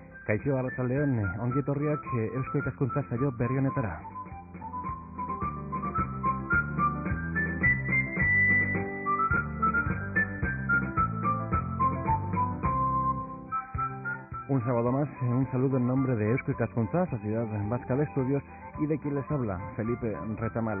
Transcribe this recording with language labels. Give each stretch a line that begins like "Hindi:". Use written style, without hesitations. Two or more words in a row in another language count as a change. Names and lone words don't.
Basque: Kaixo arratsaldeon, ongi etorriak Eusko Ikaskuntza saio berri honetara.
Spanish: Un sábado más, un saludo en nombre de Eusko Ikaskuntza, Sociedad Vasca de Estudios, y de quien les habla, Felipe Retamal.